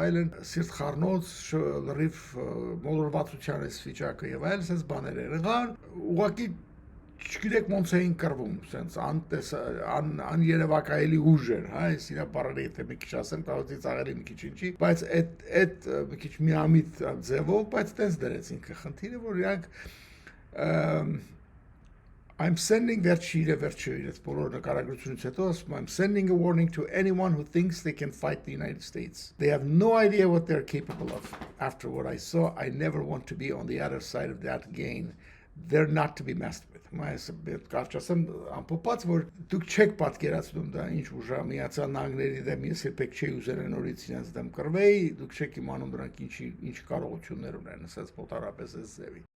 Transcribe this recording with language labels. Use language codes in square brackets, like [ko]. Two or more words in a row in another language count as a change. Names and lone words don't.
[hy] այլն, սիրտխառնոց, լրիվ մոլորվածության էս վիճակը եւ այլն, sense բաներ եղան, ուղղակի չգիտեք ոնց էին կռվում, sense աներևակայելի ուժ էր, հա, այս իրա բառերը եթե մի քիչ ասեմ, կարող է ծաղելի մի քիչ ինչի, բայց այդ մի քիչ միամիտ ձևով, բայց տենց դրեցին խնդիրը, որ իրանք [en] I'm sending [hy] վերջի բոլոր նկարագրությունից հետո ասում [en] I'm sending a warning to anyone who thinks they can fight the United States. They have no idea what they're capable of. After what I saw, I never want to be on the other side of that game. They're not to be messed with. [hy] Այս կարճ ասեմ ամփոփած որ դուք չեք պատկերացնում դա ինչ ուժա Միացյալ Նահանգների դեմ ես երբեք չի ուզել նորից իրենց դեմ կռվեի, դուք չեք իմանում դրանք ինչ կարողություններ ունեն, ասած պոտարապես այս ձևի